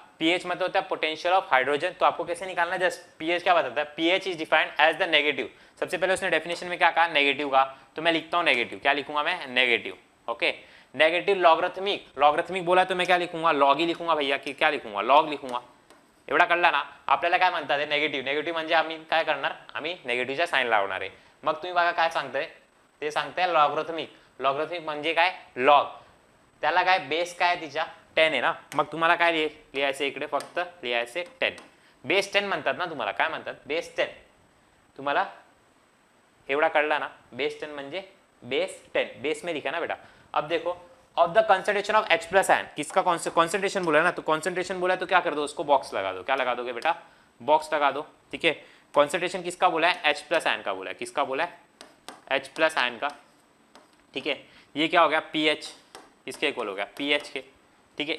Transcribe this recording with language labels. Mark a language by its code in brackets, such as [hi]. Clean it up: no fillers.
[hi] PH मतलब होता है पोटेंशियल ऑफ हाइड्रोजन। तो आपको कैसे निकालना है, जस्ट पीएच क्या बताता है, [en] PH is defined as the negative. [hi] सबसे पहले उसने डेफिनेशन में क्या कहा, नेगेटिव का, तो मैं लिखता हूँ नेगेटिव, क्या लिखूंगा मैं, negative, okay. Negative logarithmic, logarithmic बोला तो मैं क्या लिखूंगा, लॉग ही लिखूंगा भैया, कि क्या लिखूंगा, लॉग लिखूंगा। [mr] एवढा कळला ना आपल्याला, काय म्हणतात ते नेगेटिव्ह, नेगेटिव्ह म्हणजे आम्ही काय करणार, आम्ही नेगेटिव्हचा साइन लावणार आहे। मग तुम्ही बघा काय सांगताय, ते सांगताय लॉगरिथमिक, लॉगरिथमिक म्हणजे काय, लॉग, त्याला काय बेस काय तिच्या 10 आहे ना, मग तुम्हाला काय लिहायचं इकडे, फक्त लिहायचे 10, बेस 10 म्हणतात ना तुम्हाला, काय म्हणतात, बेस 10, तुम्हाला एवढा कळला ना, बेस 10 म्हणजे बेस 10, [hi] बेस में लिखा ना बेटा। अब देखो [en] of the concentration of H+ ion, [hi] किसका कंसंट्रेशन बोला है ना, तो कंसंट्रेशन बोला है तो क्या कर दो, उसको बॉक्स लगा दो, क्या लगा दोगे बेटा, बॉक्स लगा दो, ठीक है। कंसंट्रेशन किसका बोला है, H+ आयन का बोला है, किसका बोला है, H+ आयन का, ठीक है। ये क्या हो गया, पीएच, किसके इक्वल हो गया, पीएच के, ठीक है।